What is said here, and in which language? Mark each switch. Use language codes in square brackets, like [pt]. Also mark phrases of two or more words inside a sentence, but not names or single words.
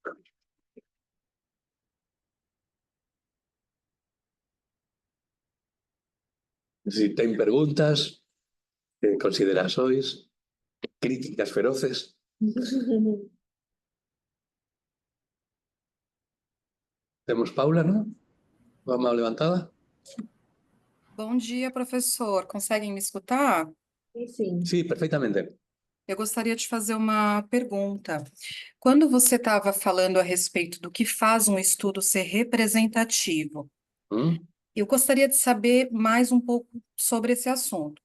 [gl] Si ten preguntas, consideracións, críticas feroces. Temos Paula, non? Coa mão levantada? [pt] Bom dia, professor. Conseguem me escutar? Sim. Sí, perfeitamente. Eu gostaria de fazer uma pergunta. Quando você estava falando a respeito do que faz um estudo ser representativo, eu gostaria de saber mais um pouco sobre esse assunto.